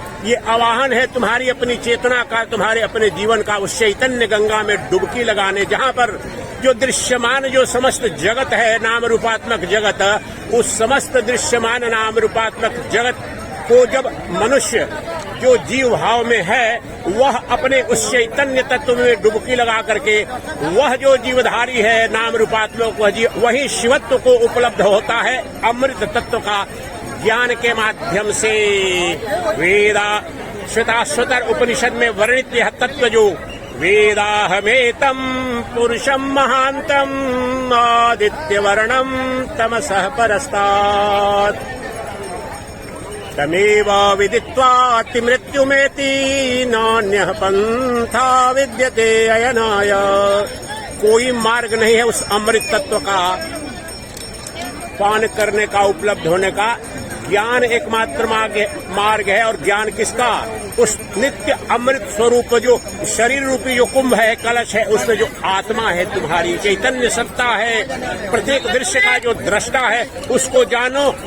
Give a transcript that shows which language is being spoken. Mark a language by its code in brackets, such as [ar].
[hi] ये आवाहन है तुम्हारी अपनी चेतना का, तुम्हारे अपने जीवन का, उस चैतन्य गंगा में डुबकी लगाने, जहाँ पर जो दृश्यमान जो समस्त जगत है, नाम रूपात्मक जगत, उस समस्त दृश्यमान नाम रूपात्मक जगत को जब मनुष्य जो जीव भाव में है, वह अपने उस चैतन्य तत्व में डुबकी लगा करके, वह जो जीवधारी है नाम रूपात्मक, वही शिवत्व को उपलब्ध होता है अमृत तत्व का ज्ञान के माध्यम से। वेदा श्वेताश्वतर उपनिषद में वर्णित यह तत्व जो [sa] वेदाहमेतं पुरुषं महान्तम् आदित्यवर्णं तमसः परस्तात् तमेव विदित्वाति मृत्युमेति नान्यः पंथा विद्यते अयनाय। [hi] कोई मार्ग नहीं है उस अमृत तत्व का पान करने का, उपलब्ध होने का। ज्ञान एकमात्र मार्ग है। और ज्ञान किसका? उस नित्य अमृत स्वरूप जो शरीर रूपी जो कुंभ है, कलश है, उसमें जो आत्मा है, तुम्हारी चैतन्य सत्ता है, प्रत्येक दृश्य का जो दृष्टा है, उसको जानो।